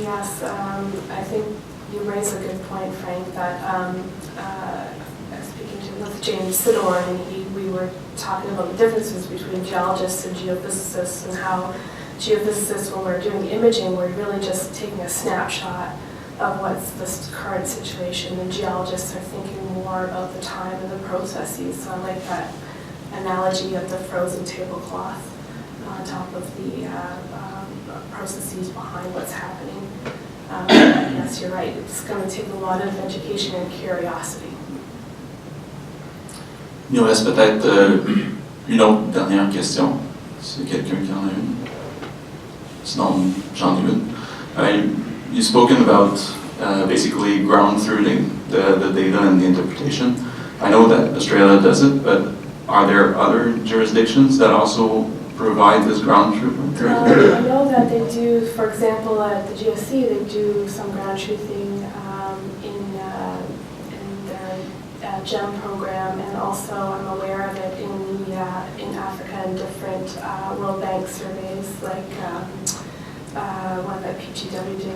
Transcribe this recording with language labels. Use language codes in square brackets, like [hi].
[en] Yes, I think you raise a good point, Frank, that speaking with James Sidor, and we were talking about the differences between geologists and geophysicists, and how geophysicists, when we're doing imaging, we're really just taking a snapshot of what's the current situation, and geologists are thinking more about the time and the processes. So I like that analogy of the frozen tablecloth on top of the processes behind what's happening. Yes, you're right. It's going to take a lot of education and curiosity. [fr] Il nous reste peut-être une autre dernière question, si quelqu'un qui en a une. Sinon, j'en ai une. [en] You've spoken about basically ground truthing the data and the interpretation. I know that Australia does it, but are there other jurisdictions that also provide this ground truthing? I know that they do, for example, at the GSC, they do some ground truthing in their GEM program, and also I'm aware of it in Africa and different World Bank surveys, like one that PGW did.